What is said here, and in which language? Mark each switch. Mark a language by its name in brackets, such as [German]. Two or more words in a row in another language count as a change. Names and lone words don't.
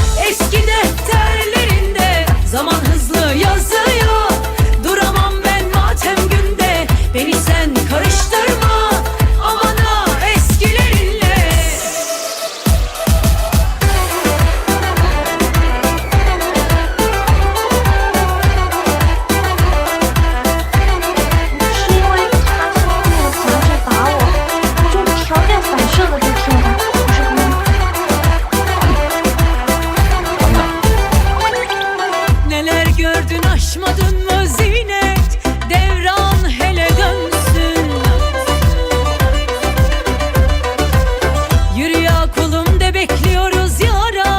[Turkish] eski defterlerinde. Zaman hızlı yazıyor, duramam ben matem günde. Beni sen karıştırma aman ha eskilerinle. [Chinese] 是因为他说那个强制打我，我就条件反射的就听他，不是很好。 [Turkish] Neler gördün aşmadın mı Zinet? Devran hele dönsün. Yürü ya kulum de bekliyoruz ya Rab.